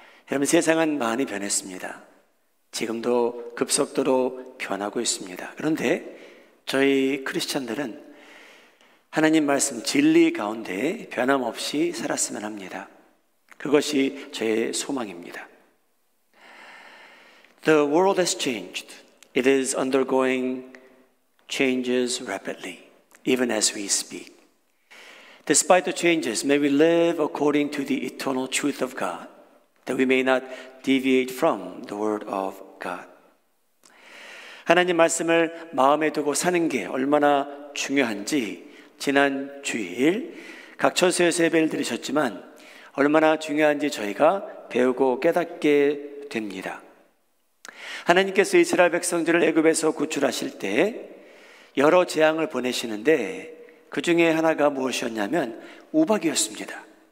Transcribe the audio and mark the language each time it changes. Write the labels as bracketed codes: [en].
[ko] 여러분, 세상은 많이 변했습니다. 지금도 급속도로 변하고 있습니다. 그런데 저희 크리스찬들은 하나님 말씀 진리 가운데 변함없이 살았으면 합니다. 그것이 저의 소망입니다. [en] The world has changed. It is undergoing changes rapidly, even as we speak. Despite the changes, may we live according to the eternal truth of God, that we may not deviate from the word of God. [ko] 하나님 말씀을 마음에 두고 사는 게 얼마나 중요한지 지난 주일 각 처소에서 예배를 드리셨지만 얼마나 중요한지 저희가 배우고 깨닫게 됩니다. 하나님께서 이스라엘 백성들을 애굽에서 구출하실 때 여러 재앙을 보내시는데 그 중에 하나가 무엇이었냐면 우박이었습니다.